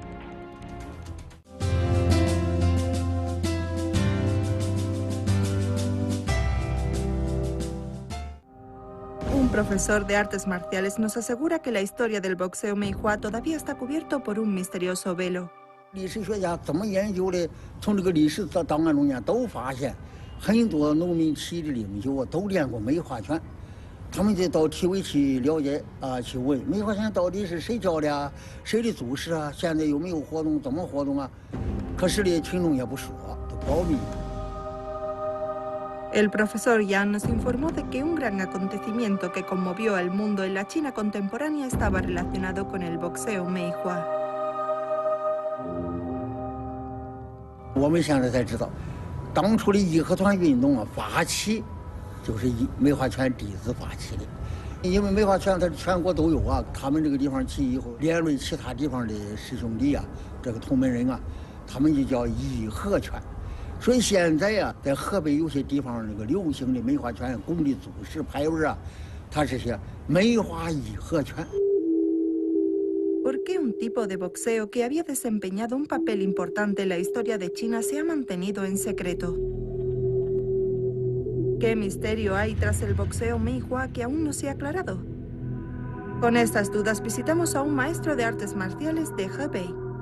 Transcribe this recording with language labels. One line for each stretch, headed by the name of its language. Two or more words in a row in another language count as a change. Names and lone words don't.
Spanish: Un profesor de artes marciales nos asegura que la historia del boxeo Meihua todavía está cubierto por un misterioso velo.
Chinese: 历史学家怎么研究的？从这个历史档案中间都发现，很多农民起义的领袖都练过梅花拳。他们就到体委去了解去问梅花拳到底是谁教的啊？谁的祖师啊？现在有没有活动？怎么活动啊？可是呢，群众也不说，都保密。
Spanish: El profesor Yang nos informó de que un gran acontecimiento que conmovió al mundo en la China contemporánea estaba relacionado con el boxeo Meihua.
Chinese: 我们现在才知道，当初的义和团运动啊，发起就是以梅花拳弟子发起的。因为梅花拳它全国都有啊，他们这个地方起义以后，连累其他地方的师兄弟啊，这个同门人啊，他们就叫义和拳。所以现在呀，在河北有些地方那个流行的梅花拳功的祖师牌位啊，它是些梅花义和拳。
Spanish: ¿Por qué un tipo de boxeo que había desempeñado un papel importante en la historia de China se ha mantenido en secreto? ¿Qué misterio hay tras el boxeo Meihua que aún no se ha aclarado? Con estas dudas visitamos a un maestro de artes marciales de Hebei.